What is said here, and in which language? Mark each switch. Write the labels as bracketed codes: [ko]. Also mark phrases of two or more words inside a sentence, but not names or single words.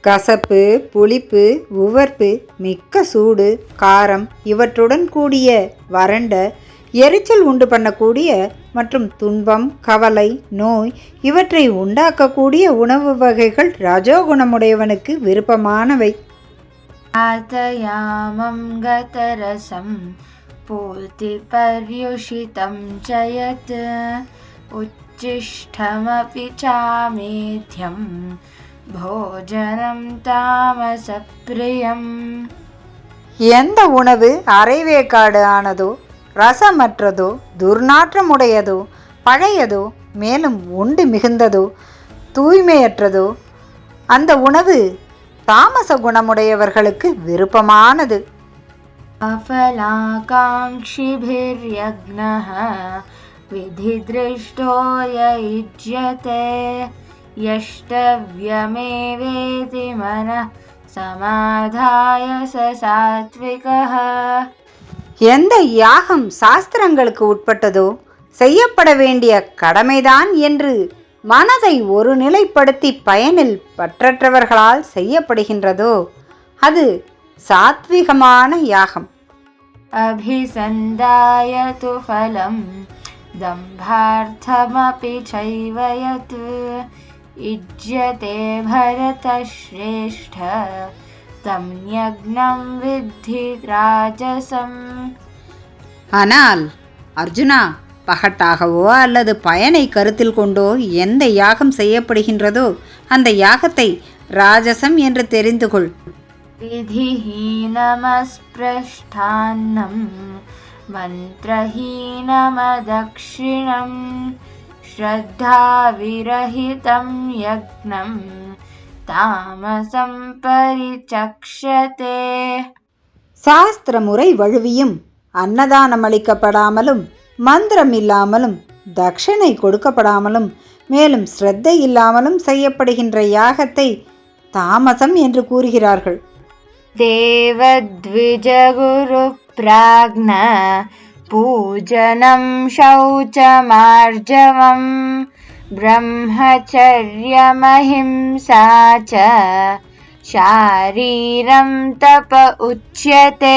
[ta] கசப்பு, புளிப்பு, உவர்ப்பு, மிக்க சூடு, காரம் இவற்றுடன் கூடிய வறண்ட, எரிச்சல் உண்டு பண்ணக்கூடிய மற்றும் துன்பம், கவலை, நோய் இவற்றை உண்டாக்கக்கூடிய உணவு வகைகள் ரஜோகுணமுடையவனுக்கு விருப்பமானவை. [sa] आतयामं गतरसं पूर्तिपर्युषितं च यत् उच्छिष्टमपि चामेध्यं भोजनं तामसप्रियम्. [ta] எந்த உணவு அரைவேக்காடு ஆனதோ, ரசமற்றதோ, துர்நாற்றமுடையதோ, பழையதோ, மேலும் உண்டு மிகுந்ததோ, தூய்மையற்றதோ அந்த உணவு தாமச குணமுடையவர்களுக்கு விருப்பமானது. [sa] अफलाकाङ्क्षिभिर्यज्ञः विधिदृष्टो य युज्यते यष्टव्यमेवेति मनः समाधाय स सात्विकः. [ta] எந்த யாகம் சாஸ்திரங்களுக்கு உட்பட்டதோ, செய்யப்பட வேண்டிய கடமைதான் என்று மனதை ஒரு நிலைப்படுத்தி பயனில் பற்றற்றவர்களால் செய்யப்படுகின்றதோ அது சாத்விகமான யாகம். [sa] अभिसन्दाय तु फलं दम्भार्थमपि चैव यत् युज्यते भरतश्रेष्ठ तं यज्ञं विद्धि राजसम्. [ta] ஆனால் அர்ஜுனா, பகட்டாகவோ அல்லது பயனை கருத்தில் கொண்டோ எந்த யாகம் செய்யப்படுகின்றதோ அந்த யாகத்தை ராஜசம் என்று தெரிந்து கொள். [sa] विधिहीनमस्पृष्टान्नं मन्त्रहीनमदक्षिणं श्रद्धाविरहितं यज्ञं तामसं परिचक्ष्यते. [ta] சாஸ்திர முறை வழுவியும், அன்னதானம் அளிக்கப்படாமலும், மந்திரம் இல்லாமலும், தட்சிணை கொடுக்கப்படாமலும், மேலும் ஸ்ரத்தை இல்லாமலும் செய்யப்படுகின்ற யாகத்தை தாமசம் என்று கூறுகிறார்கள். [sa] देवद्विजगुरु प्राज्ञ पूजनं शौचमार्जवं ब्रह्मचर्यमहिंसा च शारीरं तप उच्यते.